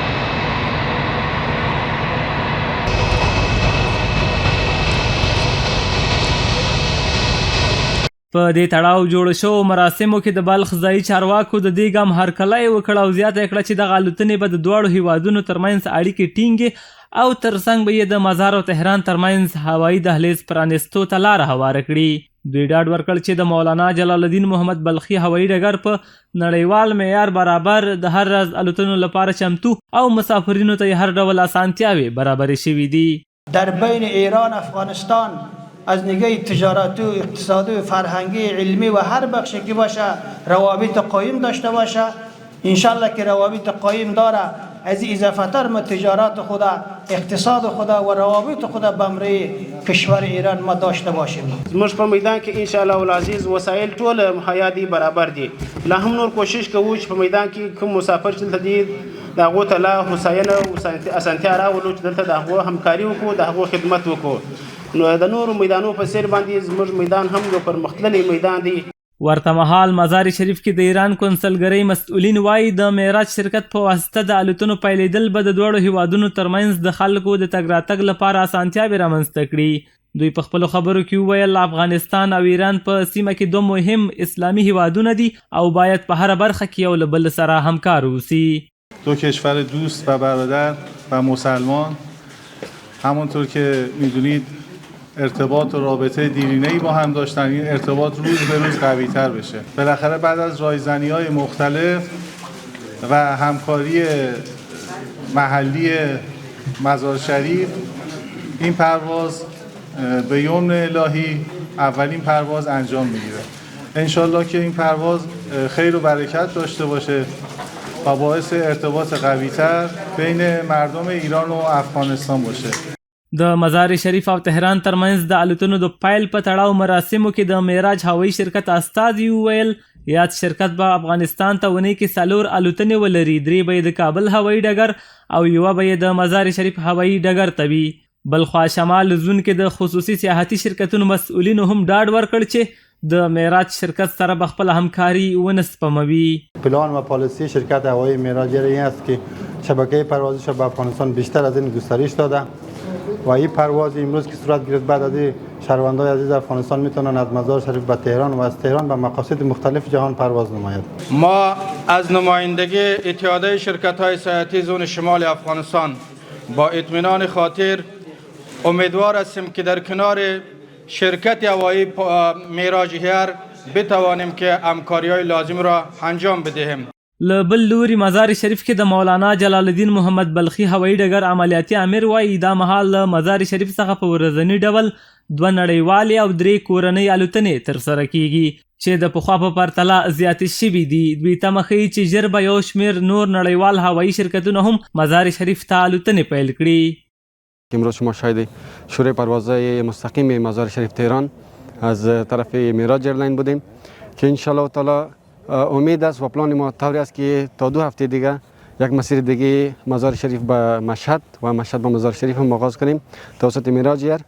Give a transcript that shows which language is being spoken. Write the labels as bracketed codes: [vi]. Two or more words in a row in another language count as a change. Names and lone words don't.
[ps] په دې تړاو جوړ شوو مراسمو کې د بلخ ځایي چارواکو د دې ګام هرکلی وکړ او زیاته کړه چې دغه الوتنې به د دواړو هیوادونو ترمنځ اړیکې ټینګې او ترڅنګ به یې د مزار او تهران ترمنځ هوایي دهلیز پرانستو ته لاره هواره کړي. دوی ډاډ ورکړ چې د مولانا جلال الدین محمد بلخي هوایي ډګر په نړیوال معیار برابر د هر ورځ الوتنو لپاره چمتو او مسافرینو ته هر ډول اسانتیاوې برابرې شوي دي. [fa] در بین ایران افغانستان از نگاه تجارتی و اقتصادی و فرهنگی علمی و هر بخشی که باشه روابط قایم داشته باشه. انشالله که روابط قایم داره از اضافتر ما تجارت خدا اقتصاد خدا و روابط خدا بمری کشور ایران ما داشته باشیم. [ps] زموږ په میدان کې [ar] انشاءالله العزیز [ps] وسایل ټول مهیا دي برابر دي. لا هم نور کوشش کوو چې په میدان کې کوم مسافر چې دلته دي د هغو ته لا هوساینه او اسانتیا راولو چې دلته د هغو همکاري وکړو د هغو خدمت وکړو. نو د نورو میدانونو په څیر باندې زموږ میدان هم یو پرمختللی میدان دی. ورته مهال مزار شریف کې د ایران کونسلګرۍ مسؤلین وایي د معراج شرکت په واسطه د الوتنو پیلېدل به د دواړو هیوادونو ترمنځ د خلکو د تګ راتګ لپاره اسانتیاوې رامنځته کړي. دوی په خپلو خبرو کې وویل افغانستان او ایران په سیمه کې دوه مهم اسلامي هیوادونه دي او باید په هره برخه کې یو له بل سره همکار اوسي. [fa] دو کشور دوست و برادر و مسلمان همونطور که میدونید ارتباط و رابطه دیرینه‌ای با هم داشتن. این ارتباط روز به روز قوی‌تر بشه. بالاخره بعد از رایزنی‌های مختلف و همکاری محلی مزار شریف این پرواز به یمن الهی اولین پرواز انجام میگیره. انشالله که این پرواز خیر و برکت داشته باشه و باعث ارتباط قوی‌تر بین مردم ایران و افغانستان باشه. [ps] د مزار شریف او تهران ترمنځ د الوتنو د پیل په تړاو مراسمو کې د معراج هوایي شرکت استازي وویل یاد شرکت به افغانستان ته ونې کې 4 الوتنې ولري. 3 به د کابل هوایي ډګر او یوه به د مزار شریف هوایي ډګر ته وي. بلخوا شمال زون کې د خصوصي سیاحتي شرکتونو مسؤلینو هم ډاډ ورکړ چې د معراج شرکت سره به خپل همکاري ونه سپموي. [fa] پلان و پالیسی شرکت هوایی معراج این است که شبکه پروازش به افغانستان بیشتر از این گسترش داده و این پرواز امروز که صورت گرفت بعد از شهروندان عزیز افغانستان میتونن از مزار شریف به تهران و از تهران به مقاصد مختلف جهان پرواز نماید. ما از نمایندگی اتحادیه شرکت‌های سیاحتی زون شمال افغانستان با اطمینان خاطر امیدوار هستیم که در کنار شرکت هوایی معراج ایر بتوانیم که همکاری‌های لازم را انجام بدهیم. [ps] له بل لوري مزار شریف کې د مولانا جلال الدین محمد بلخي هوایي ډګر عملیاتي امیر وایي دا مهال له مزار شریف څخه په ورځني ډول 2 نړیوالې او 3 کورنۍ الوتنې ترسره کیږي چې د پخوا په پرتله زیاتې شوي دي. دوی تمه ښیي چې ژر به یو شمېر نور نړیوال هوایي شرکتونه هم مزار شریف ته الوتنې پیل کړي. [fa] امروز شما شاهد شروع پروازهای مستقیم مزار شریف تهران از طرف معراج ایرلاین بودیم که [ar] انشالله تعالی [fa] امید است و پلان ما طوری است که تا 2 هفته دیگه یک مسیر دیگه مزار شریف به مشهد و مشهد به مزار شریف هم آغاز کنیم توسط معراج ایر.